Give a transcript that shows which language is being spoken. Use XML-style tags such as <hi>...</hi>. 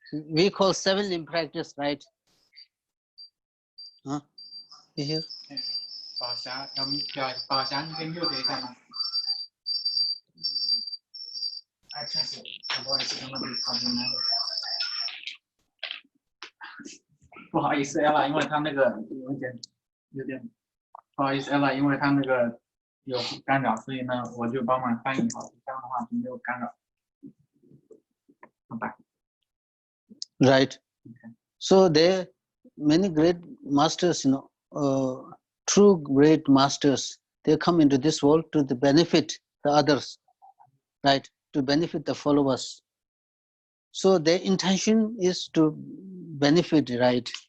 <en>We call 7 limb practice, right? Huh? You hear?</en> <zh>宝霞，你可以 mute 一下吗？哎，确实，不好意思，刚刚被吵进来了。不好意思 ，Ella，因为他那个有点不好意思 ，Ella，因为他那个有干扰，所以呢，我就帮忙翻译好，这样的话就没有干扰。好吧。</zh> <en>Right. Okay. So there many great masters, true great masters, they come into this world to benefit the others, right? To benefit the followers. So their intention is to benefit, right?</en>